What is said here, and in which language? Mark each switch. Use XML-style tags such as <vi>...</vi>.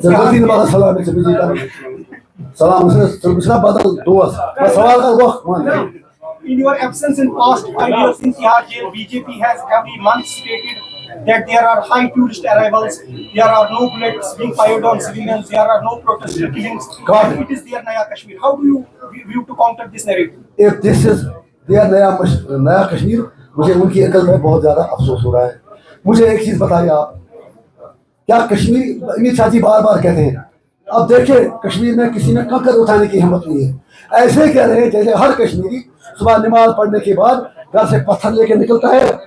<en>जल्दी नमाज सलाम से बीजी का सलाम से दूसरा बदल दुआ बस सवाल का वक्त मान in your absence in past 5 years in Tihar jail BJP has every month stated that there are high tourist arrivals there are no bullets being fired on civilians there are no protest killings it is their Naya Kashmir how do you view to counter this narrative if this is their</en> <hi>नया कश्मीर मुझे उनकी अकल में बहुत ज्यादा अफसोस हो रहा है मुझे एक चीज बताइए आप क्या कश्मीर अमित शाह जी बार बार कहते हैं अब देखिए कश्मीर में किसी में कंकर उठाने की हिम्मत नहीं है ऐसे कह रहे हैं जैसे हर कश्मीरी सुबह नमाज पढ़ने के बाद घर से पत्थर लेके निकलता है</hi>